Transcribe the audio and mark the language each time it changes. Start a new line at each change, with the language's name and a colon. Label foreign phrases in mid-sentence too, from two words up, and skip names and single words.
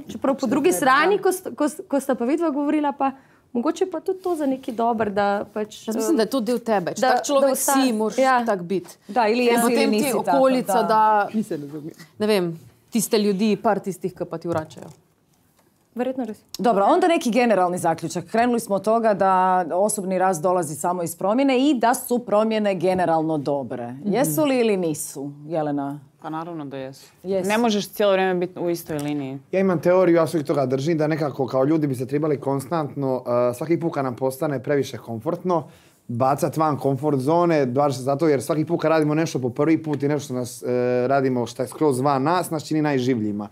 Slovenian: Čeprav po drugi strani, ko sta pa vidva govorila, pa mogoče pa tudi to za neki dober, da pač... Jaz mislim, da je to del tebe. Če tak človek si, moraš tak biti. Da, ili jaz ili nisi tako. Potem ti okolica, da... Ne vem, tiste ljudi, par tistih, ki pa ti vračajo. Verjetno res.
Croatian: Dobro, onda neki generalni zaključak. Krenuli smo od toga da osobni rast dolazi samo iz promjene i da su promjene generalno dobre. Jesu li ili nisu, Jelena? Pa naravno da jesu. Jesu. Ne možeš cijelo vrijeme biti u istoj liniji. Ja imam teoriju, ja svih toga držim, da nekako kao ljudi bi se trebali konstantno, svaki put kad nam postane previše komfortno, bacat van komfort zone, baš zato jer svaki put kad radimo nešto po prvi put i nešto nas radimo što je skroz van nas čini najživljima.